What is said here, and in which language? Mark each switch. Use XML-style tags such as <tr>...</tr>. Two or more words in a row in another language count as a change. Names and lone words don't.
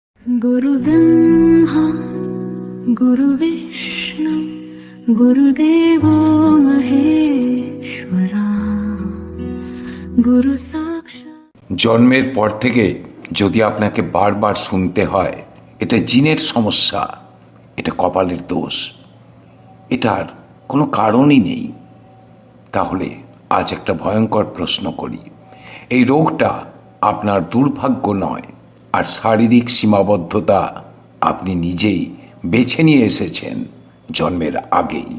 <sa>गुरु ब्रह्मा गुरु विष्णु गुरुदेवो महेश्वरा गुरु साक्षात्।</sa> <bn>জন্মের পর থেকে যদি আপনাকে বারবার শুনতে হয় এটা জিনের সমস্যা, এটা কপালের দোষ, এটার কোনো কারণই নেই, তাহলে আজ একটা ভয়ঙ্কর প্রশ্ন করি। এই রোগটা আপনার দুর্ভাগ্য নয়, আর শারীরিক সীমাবদ্ধতা আপনি নিজেই বেছে নিয়ে এসেছেন জন্মের আগেই।</bn>